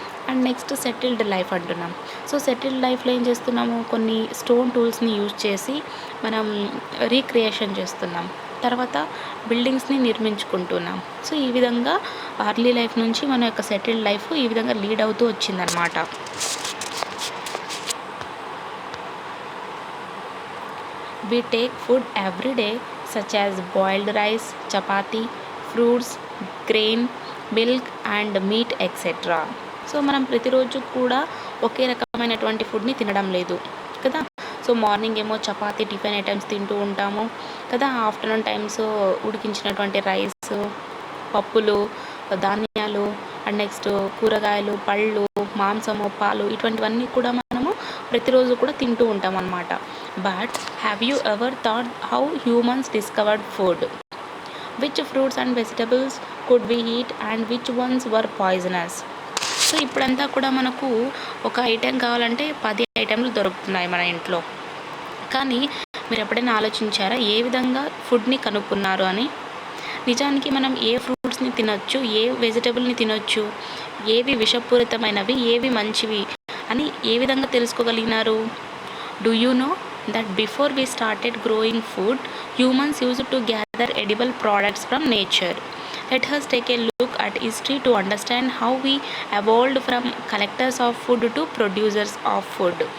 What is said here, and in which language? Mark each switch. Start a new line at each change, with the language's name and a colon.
Telugu: And next settled life అంటున్నాం. So settled లైఫ్లో ఏం చేస్తున్నాము, కొన్ని స్టోన్ టూల్స్ని యూజ్ చేసి మనం రీక్రియేషన్ చేస్తున్నాం. తర్వాత బిల్డింగ్స్ని నిర్మించుకుంటున్నాం. సో ఈ విధంగా అర్లీ లైఫ్ నుంచి మన యొక్క సెటిల్డ్ లైఫ్ ఈ విధంగా లీడ్ అవుతూ వచ్చిందనమాట.
English: We take food every day such as boiled rice, chapati, fruits, grain, milk and meat etc.
Telugu: So మనం ప్రతిరోజు కూడా ఒకే రకమైనటువంటి ఫుడ్ని తినడం లేదు కదా. సో మార్నింగ్ ఏమో చపాతీ టిఫిన్ ఐటమ్స్ తింటూ ఉంటాము కదా. ఆఫ్టర్నూన్ టైమ్స్ ఉడికించినటువంటి రైస్, పప్పులు, ధాన్యాలు అండ్ నెక్స్ట్ కూరగాయలు, పళ్ళు, మాంసము, పాలు ఇటువంటివన్నీ కూడా మనము ప్రతిరోజు కూడా తింటూ ఉంటాం అన్నమాట.
English: But have you ever thought how humans discovered food? Which fruits and vegetables could we eat and which ones were poisonous?
Telugu: So ఇప్పుడంతా కూడా మనకు ఒక ఐటెం కావాలంటే 10 ఐటెంలు దొరుకుతున్నాయి మన ఇంట్లో. కానీ మీరు ఎప్పుడైనా ఆలోచించారా ఏ విధంగా ఫుడ్ని కనుక్కున్నారు అని? నిజానికి మనం ఏ ఫ్రూట్స్ని తినొచ్చు, ఏ వెజిటబుల్ని తినొచ్చు, ఏవి విషపూరితమైనవి, ఏవి మంచివి అని ఏ విధంగా తెలుసుకోగలిగినారు?
English: Do you know that before we started growing food, humans used to gather edible products from nature. Let us take a look at history to understand how we evolved from collectors of food to producers of food.